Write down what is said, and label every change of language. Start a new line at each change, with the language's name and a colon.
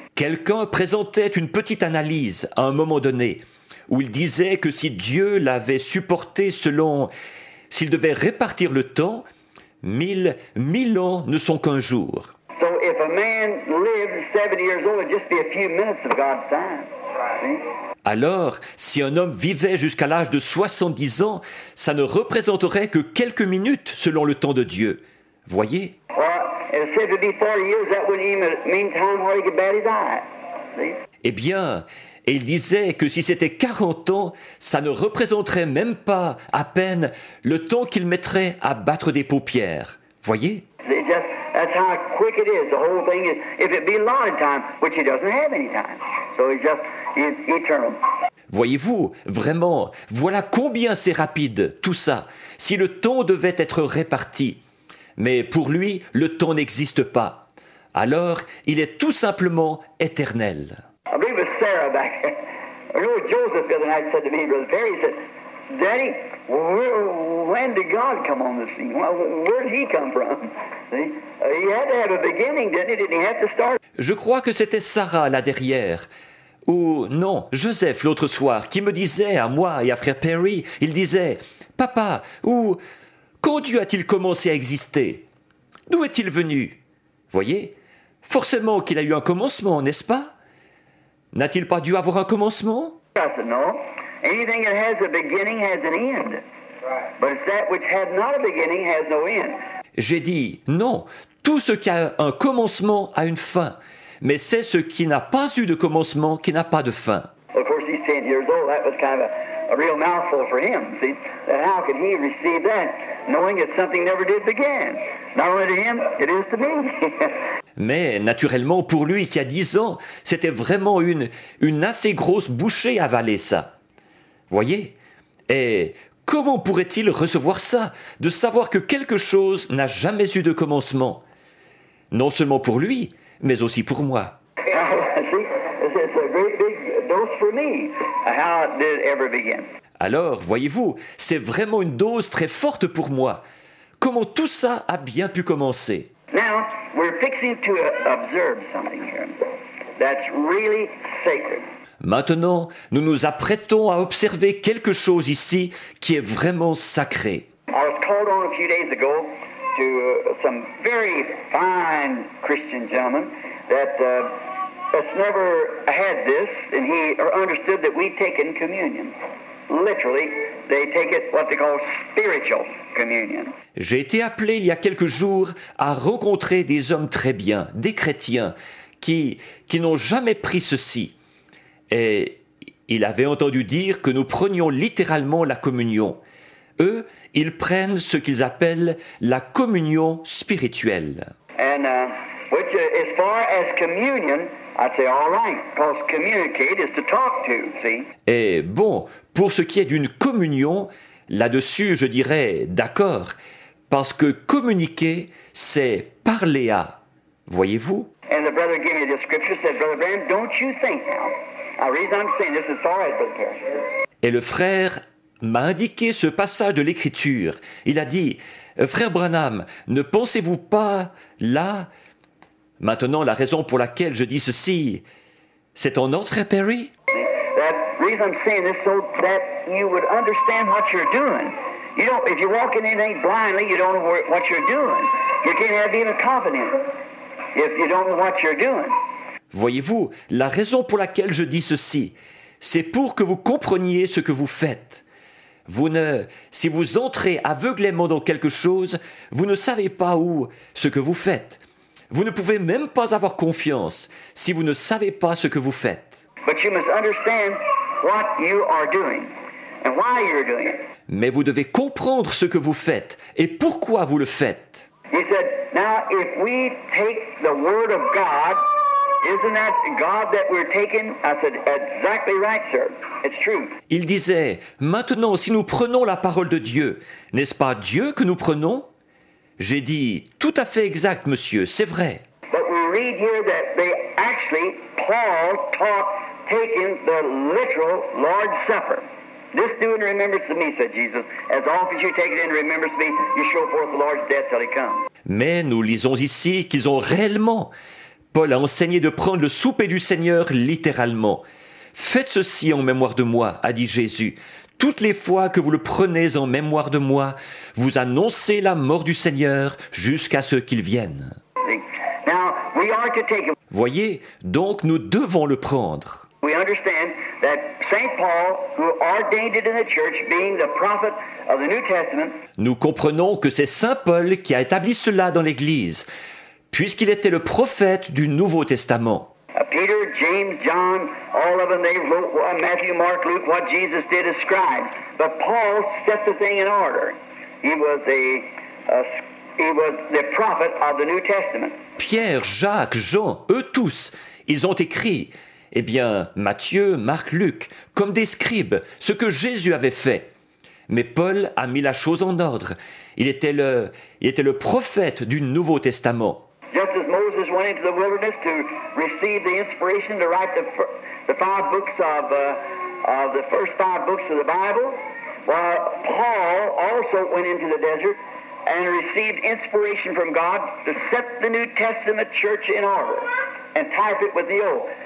French: Quelqu'un présentait une petite analyse à un moment donné, où il disait que si Dieu l'avait supporté s'il devait répartir le temps, 1000 ans ne sont qu'un jour.
English: So if a man lived 70 years old, it'd just be a few minutes of God's time. See?
French: Alors, si un homme vivait jusqu'à l'âge de 70 ans, ça ne représenterait que quelques minutes selon le temps de Dieu. Voyez?
English: Or it said to be 40 years, that wouldn't even mean time where he could bat his eye. See?
French: Eh bien, et il disait que si c'était 40 ans, ça ne représenterait même pas à peine le temps qu'il mettrait à battre des paupières. Voyez?
English: See, just that's how quick it is. The whole thing is, if it be allotted time, which he doesn't have any time, so he's eternal.
French: Voyez-vous, vraiment, voilà combien c'est rapide, tout ça, si le temps devait être réparti. Mais pour lui, le temps n'existe pas. Alors, il est tout simplement éternel.
English: I believe it was Sarah back there. I know Joseph the other night said to me, Brother Perry, he said, Daddy, when did God come on the scene? Where did he come from? See? He had to have a beginning, didn't he? Didn't he have to start?
French: Je crois que c'était Sarah là derrière. Ou non, Joseph l'autre soir, qui me disait à moi et à frère Perry, il disait « Papa, ou quand Dieu a-t-il commencé à exister? D'où est-il venu ?» Voyez, forcément qu'il a eu un commencement, n'est-ce pas? N'a-t-il pas dû avoir un commencement?
English: I said, no. Anything that has a beginning has an end. But it's that which had not a beginning has no end.
French: J'ai dit « Non, tout ce qui a un commencement a une fin. » Mais c'est ce qui n'a pas eu de commencement qui n'a pas de fin.
English: Of course, he's 10 years old. That was kind of a real mouthful for him. See, that how could he receive that, knowing that something never did begin? Not only to him, it is to me.
French: Mais naturellement, pour lui qui a 10 ans, c'était vraiment une assez grosse bouchée à avaler ça. Voyez? Et comment pourrait-il recevoir ça, de savoir que quelque chose n'a jamais eu de commencement? Non seulement pour lui, mais aussi pour moi.
English: See, it's a great big dose for me. How it did ever begin.
French: Alors, voyez-vous, c'est vraiment une dose très forte pour moi. Comment tout ça a bien pu commencer?
English: Now, we're fixing to observe something here that's really sacred.
French: Maintenant, nous nous apprêtons à observer quelque chose ici qui est vraiment sacré.
English: I was called on a few days ago to some very fine Christian gentleman that's never had this, and he understood that we take in communion. Literally, they take it what they call spiritual communion.
French: J'ai été appelé il y a quelques jours à rencontrer des hommes très bien, des chrétiens, qui n'ont jamais pris ceci. Et il avait entendu dire que nous prenions littéralement la communion. Eux, ils prennent ce qu'ils appellent la communion spirituelle.
English: And which, as far as communion, I'd say all right, because communicate is to talk to, see?
French: Et bon, pour ce qui est d'une communion, là-dessus, je dirais d'accord, parce que communiquer, c'est parler à. Voyez-vous?
English: And the brother gave me this scripture, said, Brother Branham, don't you think now? The reason I'm saying this is all right, Brother Perry.
French: Et le frère m'a indiqué ce passage de l'Écriture. Il a dit, frère Branham, ne pensez-vous pas là? Maintenant, la raison pour laquelle je dis ceci, c'est en ordre, frère Perry?
English: That reason I'm saying this so that you would understand what you're doing. You don't, if you're walking in anything blindly, you don't know what you're doing. You can't have even confidence if you don't know what you're doing.
French: Voyez-vous, la raison pour laquelle je dis ceci, c'est pour que vous compreniez ce que vous faites. Si vous entrez aveuglément dans quelque chose, vous ne savez pas ce que vous faites. Vous ne pouvez même pas avoir confiance si vous ne savez pas ce que vous faites.
English: But you must understand what you are doing and why you're doing it.
French: Mais vous devez comprendre ce que vous faites et pourquoi vous le faites.
English: He said, now if we take the word of God, isn't that God that we're taking? I said, exactly right, sir. It's true.
French: Il disait, maintenant si nous prenons la parole de Dieu, n'est-ce pas Dieu que nous prenons? J'ai dit, tout à fait exact, monsieur, c'est vrai.
English: But we read here that they actually, Paul taught taking the literal Lord's Supper. This do in remembrance of me, said Jesus. As often as you take it in remembrance of me, you show forth the Lord's death till he comes.
French: Mais nous lisons ici qu'ils ont réellement, Paul a enseigné de prendre le souper du Seigneur littéralement. Faites ceci en mémoire de moi, a dit Jésus, toutes les fois que vous le prenez en mémoire de moi, vous annoncez la mort du Seigneur jusqu'à ce qu'il vienne.
English: Now, we are to take it.
French: Voyez, donc nous devons le prendre.
English: We understand that St. Paul, who ordained it in the church, being the prophet of the New Testament,
French: Nous comprenons que c'est Saint Paul qui a établi cela dans l'Église, puisqu'il était le prophète du Nouveau Testament.
English: Peter, James, John, all of them, they wrote Matthew, Mark, Luke, what Jesus did as scribes. But Paul set the thing in order. He was the prophet of the New Testament.
French: Pierre, Jacques, Jean, eux tous, ils ont écrit, eh bien, Matthieu, Marc, Luc, comme des scribes, ce que Jésus avait fait. Mais Paul a mis la chose en ordre. Il était le prophète du Nouveau Testament.
English: Just as Moses went into the wilderness to receive the inspiration to write the 5 books of the first 5 books of the Bible, while Paul also went into the desert and received inspiration from God to set the New Testament church in order and type it with the Old.